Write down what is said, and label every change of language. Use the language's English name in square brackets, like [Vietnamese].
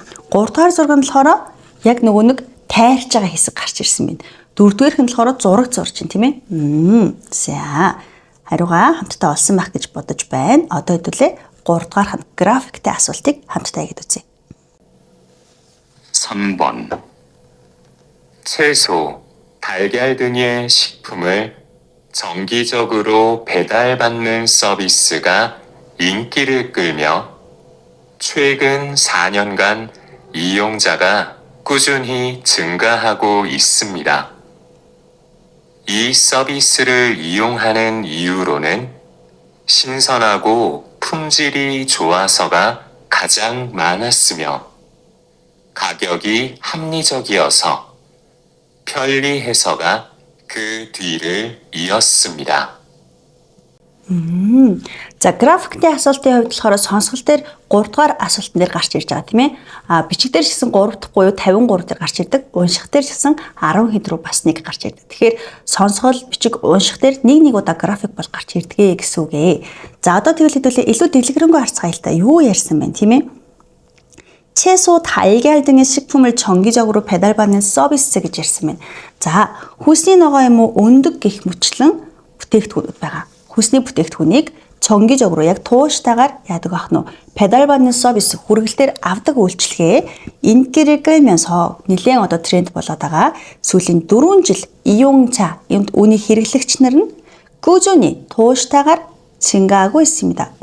[Mongolian] 3 дугаар зураг нь болохоор яг нөгөө нэг тайрч байгаа хэсэг гарч ирсэн байна. 4 дугаарх нь болохоор зураг зурж чинь тийм ээ. За. Хариугаа хамтдаа олсон байх гэж бодож байна. Одоо хэдүүлээ 3 дугаарх нь графиктэй асуултыг хамтдаа хийгээд үзье. [Korean] 3번 채소, 달걀 등의 식품을 정기적으로 배달받는 서비스가 인기를 끌며 최근 4년간 이용자가 꾸준히 증가하고 있습니다. 이 서비스를 이용하는 이유로는 신선하고 품질이 좋아서가 가장 많았으며 가격이 합리적이어서 편리해서가 그 뒤를 이었습니다. [Mongolian] За, графиктэй асуултын хувьд болохоор сонсгол дээр 3 дугаар асуултан дээр гарч ирж байгаа тийм ээ. Бичиг дээр гэсэн 3 дахь буюу 53 дээр гарч ирдэг. Унших дээр гэсэн 10 хэд рүү бас нэг гарч ирдэг. Тэгэхээр сонсгол, бичиг, унших дээр нэг удаа график бол гарч ирдгээ гэсэн үг ээ. За, одоо тэгвэл хэдүүлээ илүү дэлгэрэнгүй харцгаая л та. Юу ярьсан байна тийм ээ? [Korean] 채소, 달걀 등의 식품을 정기적으로 배달받는 서비스 [Mongolian] гэж ярьсан байна. За, хүнсний ногоо юм уу өндөг гэх мэтлэн бүтээгдэхүүнүүд байгаа. Хүнсний бүтээгдэхүүнийг [Korean] 정기적으로 [Mongolian] яг тууштайгаар яадаг ах нь [Korean] 배달받는 서비스 [Mongolian] хүргэлтээр авдаг үйлчилгээ [Korean] 인기를 끌면서 [Mongolian] нэлээд одоо тренд болоод байгаа. Сүүлийн 4 жил [Korean] 이용자, [Mongolian] үүний хэрэглэгч нар нь [Korean] 꾸준히 [Mongolian] тууштайгаар [Korean] 증가하고 있습니다.